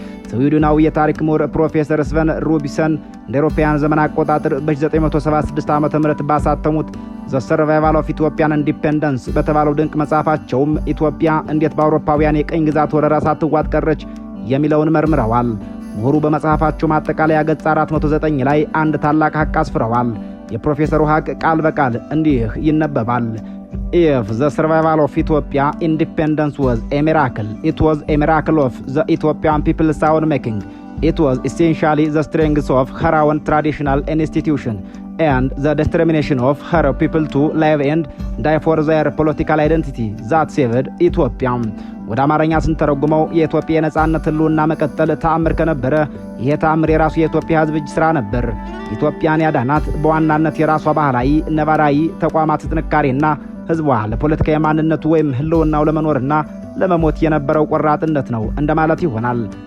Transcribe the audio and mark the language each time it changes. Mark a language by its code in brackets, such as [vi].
[am] ስዊድናዊ የታሪክ ምሁር ፕሮፌሰር ስቨን ሩቢሰን እንደ አውሮፓውያን ዘመን አቆጣጠር በ1976 ዓ.ም ባሳተሙት ዘ ሰርቫይቫል ኦፍ ኢትዮጵያን ኢንዲፔንደንስ በተባለው ድንቅ መጽሐፋቸውም ኢትዮጵያ እንዴት በአውሮፓውያን የቀኝ ግዛት ወረራ ሳትዋጥ ቀረች የሚለውን መርምረዋል። ምሁሩ በመጽሐፋቸው ማጠቃለያ ገጽ 409 ላይ አንድ ታላቅ ሀቅ አስፍረዋል። የፕሮፌሰሩ ሀቅ ቃል በቃል እንዲህ ይነበባል። [en] If the survival of Ethiopia independence was a miracle, it was a miracle of the Ethiopian people's own making. It was essentially the strength of her own traditional institution and the determination of her people to live and die for their political identity that saved Ethiopia. [am] ወደ አማርኛ ስንተረጉመው የኢትዮጵያ የነጻነት ህልውና መቀጠል ተአምር ከነበረ ይሄ ተአምር የራሱ የኢትዮጵያ ህዝብ እጅ ስራ ነበር። ኢትዮጵያን ያዳናት በዋናነት የራሷ ባህላዊ ነባራዊ ተቋማት ጥንካሬና ህዝቧ ለፖለቲካዊ ማንነቱ ወይም ህልውናው ለመኖርና ለመሞት የነበረው ቆራጥነት ነው እንደማለት ይሆናል።